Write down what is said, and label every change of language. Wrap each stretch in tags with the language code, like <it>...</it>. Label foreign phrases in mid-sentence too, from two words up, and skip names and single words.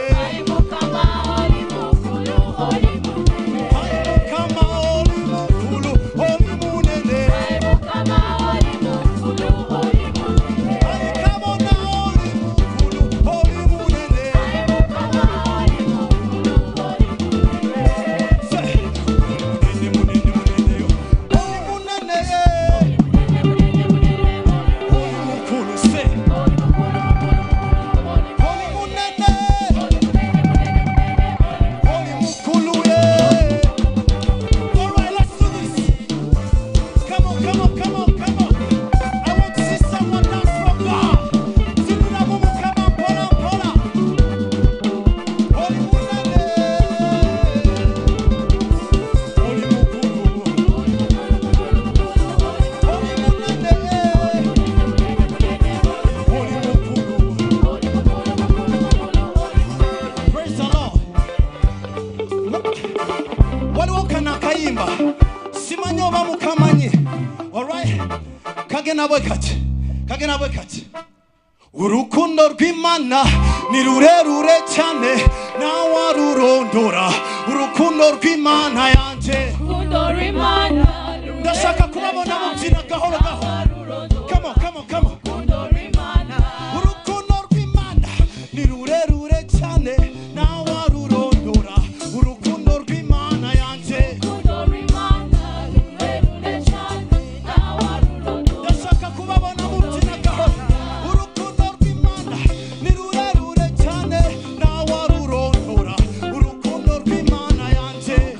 <lg>Ayi Mukama oli mukulu oli munene. ayi mukama oli mukulu oli munene Ayi Mukama oli mukulu oli munene. ayi kabona oli mukulu oli munene Ayi Mukama oli mukulu oli munene. Se, munene munene munene yo oli munene oli mukulu se oli munene oli mukulu ye</lg> <en>all right let's do this come on come on come on come on I want to see someone dance for God</en> <lg>sinuna mumu</lg> <en>come on</en> <lg>pola pola oli munene oli mukulu oli munene oli mukulu</lg> <en>praise the Lord</en> <lg>waliwo kana akayimba simanyi oba mukamanyi alright kagenda bwe kati</lg> <rw>urukundo rw'Imana ni rurerure cyane nawarurondora urukundo rw'Imana yanje ndashaka kubabona mubyina gahoro gahoro</rw> <en>come on come on come on</en> <rw>urukundo rw'Imana ni rurerure cyane nawarurondora urukundo rw'Imana yanje ndashaka kubabona mubyina gahoro urukundo rw'Imana ni rurerure cyane nawarurondora urukundo rw'Imana yanje</rw>